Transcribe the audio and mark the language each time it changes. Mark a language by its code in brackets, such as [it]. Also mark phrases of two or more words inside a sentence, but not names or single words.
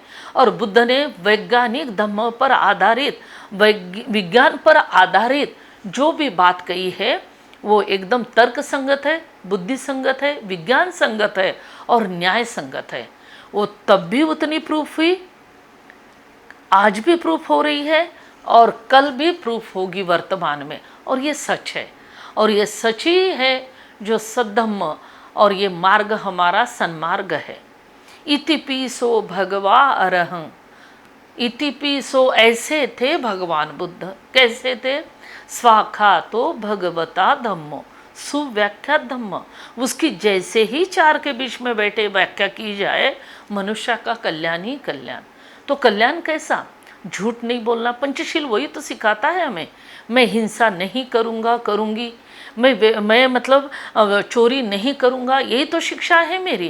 [hi] और बुद्ध ने वैज्ञानिक धम्म पर आधारित, विज्ञान पर आधारित जो भी बात कही है वो एकदम तर्क संगत है, बुद्धि संगत है, विज्ञान संगत है और न्याय संगत है। वो तब भी उतनी प्रूफ हुई, आज भी प्रूफ हो रही है और कल भी प्रूफ होगी वर्तमान में। और ये सच है, और ये सच ही है जो सद्धम्म, और ये मार्ग हमारा सन्मार्ग है। [pi] इतिपिसो भगवा अरहं, [hi] इतिपिसो ऐसे थे भगवान बुद्ध। कैसे थे? [pi] स्वाखा तो भगवता धम्मो, [hi] सुव्याख्या धम्म। उसकी जैसे ही चार के बीच में बैठे व्याख्या की जाए, मनुष्य का कल्याण ही कल्याण। तो कल्याण कैसा? झूठ नहीं बोलना, पंचशील वही तो सिखाता है हमें। मैं हिंसा नहीं करूँगा, करूँगी, मैं मतलब चोरी नहीं करूँगा, यही तो शिक्षा है मेरी।